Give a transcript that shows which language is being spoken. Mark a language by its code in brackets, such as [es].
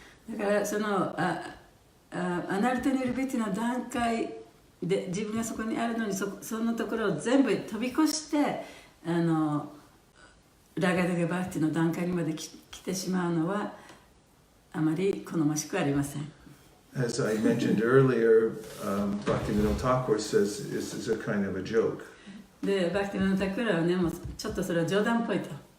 [ja] だからそのアナルタニルビティの段階で自分がそこにあるのにそのところを全部飛び越してラガヌガバクティの段階にまで来てしまうのはあまり好ましくありません。 [en] As I mentioned earlier, Bhaktivinoda Thakur says this is a kind of a joke. [ja] でバクティヴィノダ・タクラはねもうちょっとそれは冗談っぽいと。